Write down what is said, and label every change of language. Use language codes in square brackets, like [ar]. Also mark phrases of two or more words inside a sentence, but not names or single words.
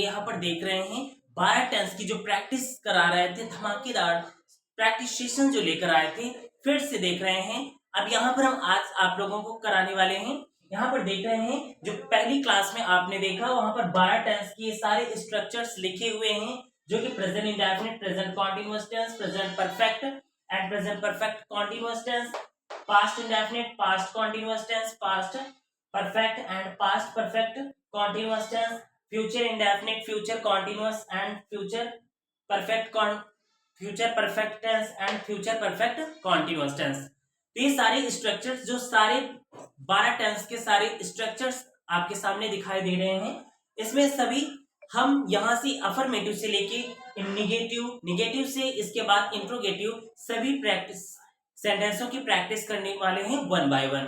[hi] यहाँ पर देख रहे हैं 12 टेंस की जो प्रैक्टिस करा रहे थे, धमाकेदार [en] practice session [hi] जो लेकर आए थे, फिर से देख रहे हैं। अब यहाँ पर हम आज आप लोगों को कराने वाले हैं। यहाँ पर देख रहे हैं जो पहली क्लास में आपने देखा, वहां पर 12 टेंस के सारे स्ट्रक्चर्स लिखे हुए हैं, जो कि [en] present indefinite, present continuous tense, present perfect and present perfect continuous tense, past indefinite, past continuous tense, past perfect and past perfect continuous tense, future indefinite, future continuous and future perfect tense and future perfect continuous tense। [hi] तो ये सारे स्ट्रक्चर्स, जो सारे 12 टेंस के सारे स्ट्रक्चर्स आपके सामने दिखाई दे रहे हैं, इसमें सभी हम यहां से अफर्मेटिव से लेके निगेटिव, निगेटिव से इसके बाद इंट्रोगेटिव, सभी प्रैक्टिस सेंटेंसों की प्रैक्टिस करने वाले हैं [en] one by one.